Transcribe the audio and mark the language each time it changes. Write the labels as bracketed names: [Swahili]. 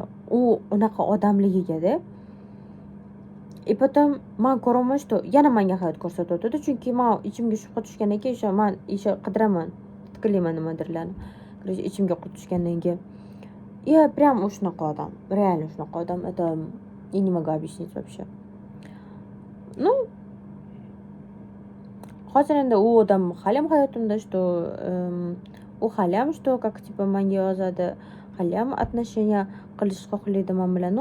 [Uzbek] U unaqa odamligiga-da. И потом men ko'raman, что yana menga hayot ko'rsatyapti, chunki men ichimga shubha tushgandan keyin men qidiraman, tikilayman nimadirlarni. Короче, ichimga qurt tushgandan keyin. [Russian] Я прям [Uzbek] shunaqa odam, реально shunaqa odam. [Russian] Это я не могу объяснить вообще. [Uzbek] Ну, hozir endi u odam halim hayotimda, что u halim, что [Russian] как типа [Uzbek] menga yozadi, halim отношения qilish xohlaydi men bilan.